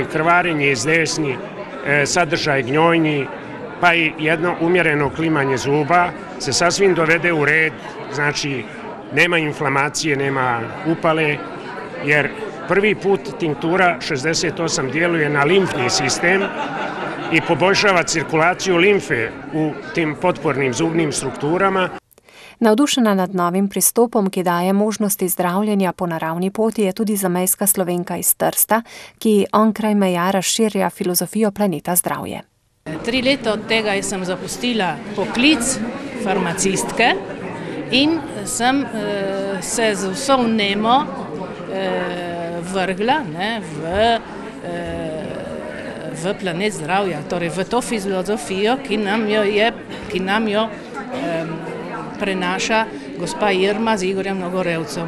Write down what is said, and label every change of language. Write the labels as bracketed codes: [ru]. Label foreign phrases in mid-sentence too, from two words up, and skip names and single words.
[sr] krvarenje iz desni, sadržaj gnjojni, pa i jedno umjereno klimanje zuba se sasvim dovede u red, znači nema inflamacije, nema upale, jer prvi put tinktura 68 djeluje na limfni sistem i poboljšava cirkulaciju limfe u tim potpornim zubnim strukturama. [sl] Navdušena nad novim pristopom, ki daje možnosti zdravljenja po naravni poti, je tudi zamejska Slovenka iz Trsta, ki onkraj meja razširja filozofijo Planeta zdravje. 3 leta od tega sem zapustila poklic farmacistke in sem se z vso vnemo vrgla v Planet zdravja, torej v to filozofijo, ki nam jo prenaša gospa Irma z Igorjem Ogorevcem.